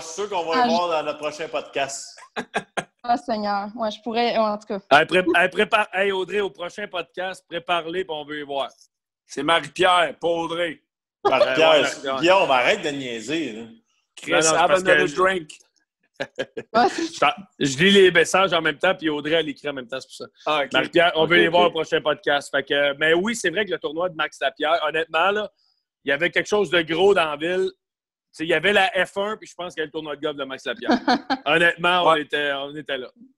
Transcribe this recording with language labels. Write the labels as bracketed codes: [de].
[fr] Je suis sûr qu'on va les voir dans notre prochain podcast. Ah, Seigneur. Ouais, je pourrais, en tout cas. Hey, Audrey, au prochain podcast, prépare-les, puis on veut les voir. C'est Marie-Pierre, pas Audrey. Marie-Pierre, Guillaume, arrête de niaiser. Là. [en] Chris, have another drink. [fr] Je lis les messages en même temps, puis Audrey, elle écrit en même temps, c'est pour ça. Ah, okay. Marie-Pierre, on veut les voir au prochain podcast. Fait que, mais oui, c'est vrai que le tournoi de Max Lapierre, honnêtement, là, il y avait quelque chose de gros dans la ville. Il y avait la F1, puis je pense qu'il y avait le tournoi de golf de Max Lapierre. Honnêtement, on était là.